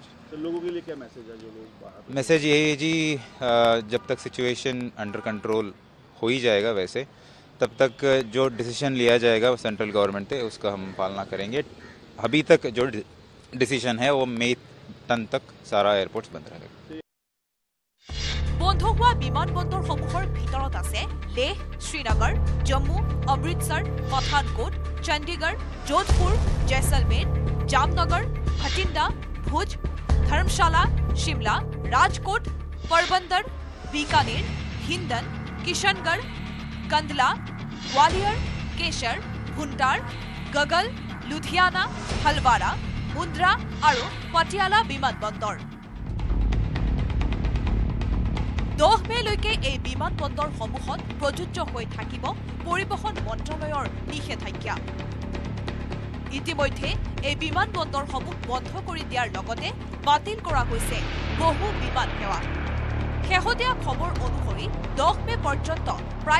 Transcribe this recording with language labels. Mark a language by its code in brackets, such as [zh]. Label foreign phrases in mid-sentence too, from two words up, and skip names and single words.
[hi] तो लोगों के लिए क्या मैसेज है जो लोग बाहर मैसेज यही है जी जब तक [en] situation under control [hi] हो ही जाएगा वैसे तब तक जो डिसीजन लिया जाएगा [en] central government [hi] से उसका हम पालना करेंगे अभी तक जो डिसीजन है वो मई 10 तक सारा एयरपोर्ट्स बंद रहेगा [as] বন্ধ হোৱা বিমানবন্দৰসমূহৰ ভিতৰত আছে লেহ শ্ৰীনগৰ জম্মু অমৃতসৰ পঠানকোট চণ্ডীগড় যোধপুৰ জয়সলমেৰ জামনগৰ ভটিণ্ডা ভুজ ধৰ্মশালা শিমলা ৰাজকোট পৰবন্দৰ বিকানেৰ হিন্দন কিষণগড় कंदला ग्वालियर केशर भुंटार गगल लुधियाना हलवारा मुंद्रा और पटियाला विमानबंदर 10 মেলৈকে এই বিমানবন্দৰসমূহত প্ৰযোজ্য হৈ থাকিব পৰিবহণ মন্ত্ৰালয়ৰ নিষেধাজ্ঞা ইতিমধ্যে এই বিমানবন্দৰসমূহ বন্ধ কৰি দিয়াৰ লগতে বাতিল কৰা হৈছে বহু বিমান সেৱা শেহতীয়া খবৰ অনুসৰি 10 মে পৰ্যন্ত প্ৰায়